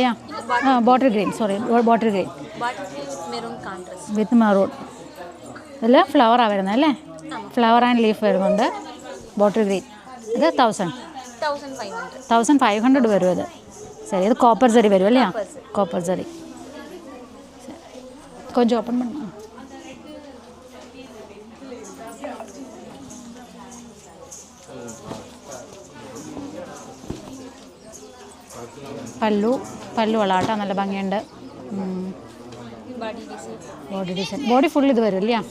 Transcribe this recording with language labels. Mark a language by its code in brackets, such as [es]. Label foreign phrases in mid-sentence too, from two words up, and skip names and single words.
[en] bottle green, sorry bottle green with maroon. [ml] ഇതിൽ ഫ്ലവറാണ് വരുന്നത് അല്ലേ? [en] flower and leaf [ml] വരുന്നുണ്ട്. [en] bottle green [ml] ഇത് 1500 വരും ഇത്. ശരി, ഇത് കോപ്പർ ജറി വരും അല്ലേ? കോപ്പർ ജറി. [ta] கொஞ்சம் ஓப்பன் பண்ண. [ml] പല്ലു വളാട്ടോ, നല്ല ഭംഗിയുണ്ട്. [en] body design, body full [ml] ഇത് വരും അല്ലേ?